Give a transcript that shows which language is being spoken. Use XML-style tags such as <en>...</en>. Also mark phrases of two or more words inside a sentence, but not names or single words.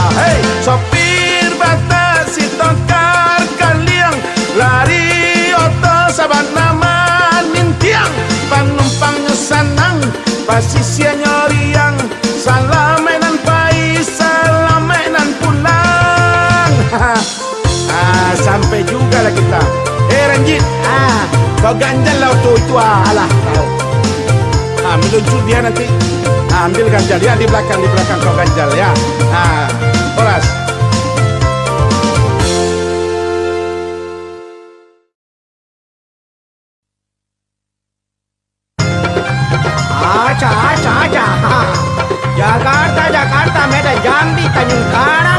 <min>Hei sopir batasi tokar kaliang lari oto sabana manintiang panumpangnya sanang pasisnya nyoriang salamenan pai salamenan pulang.</min> <id>Sampai juga lah kita. Ranjit, kau ganjal lah itu alah tahu. Meluncur dia nanti. Ambil ganjal ya di belakang kau ganjal ya. Horas. Jakarta, Medan, Jambi, Tanjung Karang.</id>